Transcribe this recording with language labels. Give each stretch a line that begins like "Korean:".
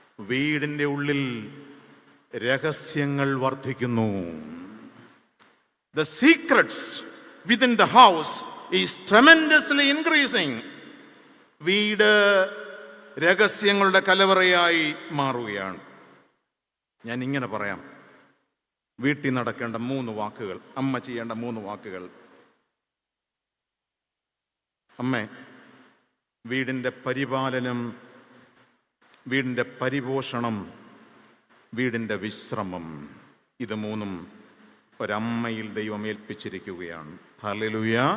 Malayalam: വീടിൻ്റെ ഉള്ളിൽ രഹസ്യങ്ങൾ വർദ്ധിക്കുന്നു.
English: The secrets within the house is tremendously increasing.
Malayalam: വീട് രഹസ്യങ്ങളുടെ കലവറയായി മാറുകയാണ്. ഞാൻ ഇങ്ങനെ പറയാം, വീട്ടിൽ നടക്കേണ്ട 3 വാക്കുകൾ, അമ്മ ചെയ്യേണ്ട 3 വാക്കുകൾ. അമ്മേ, വീടിൻ്റെ പരിപാലനം, വീടിൻ്റെ പരിപോഷണം, വീടിൻ്റെ വിശ്രമം, ഇത് 3ഉം ഒരമ്മയിൽ ദൈവം ഏൽപ്പിച്ചിരിക്കുകയാണ്. ഹല്ലേലൂയ.